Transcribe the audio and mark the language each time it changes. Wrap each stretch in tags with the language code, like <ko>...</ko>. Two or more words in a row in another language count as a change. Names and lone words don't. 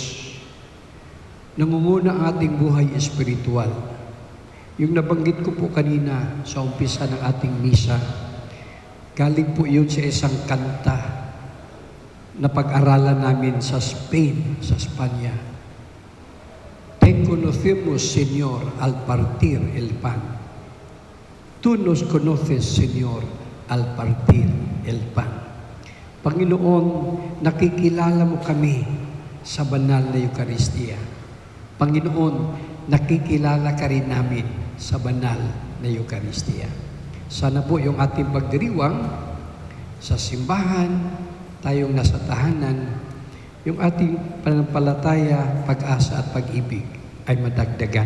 <tl>Nangunguna ang ating buhay espiritual. Yung nabanggit ko po kanina sa umpisa ng ating misa, galing po yun sa isang kanta na pag-aralan namin sa Spain, sa Espanya.</tl> <es>Te conocemos, Señor, al partir el pan. Tú nos conoces, Señor, al partir el pan.</es> <tl>Panginoon, nakikilala mo kami sa banal na Eucharistia. Panginoon, nakikilala ka rin namin sa banal na Eucharistia. Sana po yung ating pagdiriwang sa simbahan, tayong nasa tahanan, yung ating pananampalataya, pag-asa at pag-ibig ay madagdagan.</tl>